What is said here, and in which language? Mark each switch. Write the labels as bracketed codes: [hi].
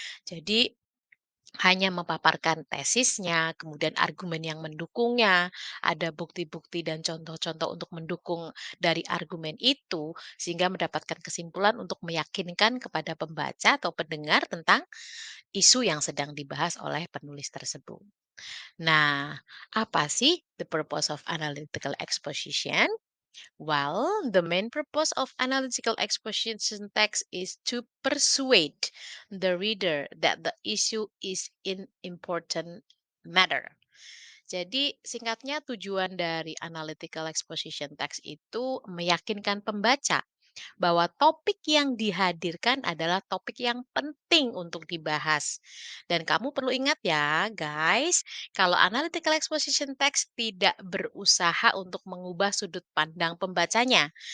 [id] Jadi, hanya memaparkan tesisnya, kemudian argumen yang mendukungnya, ada bukti-bukti dan contoh-contoh untuk mendukung dari argumen itu, sehingga mendapatkan kesimpulan untuk meyakinkan kepada pembaca atau pendengar tentang isu yang sedang dibahas oleh penulis tersebut. Nah, apa sih [en] the purpose of analytical exposition? The main purpose of analytical exposition text is to persuade the reader that the issue is an important matter. [id] Jadi, singkatnya tujuan dari analytical exposition text itu meyakinkan pembaca bahwa topik yang dihadirkan adalah topik yang penting untuk dibahas. Dan kamu perlu ingat ya, guys, kalau analytical exposition text tidak berusaha untuk mengubah sudut pandang pembacanya.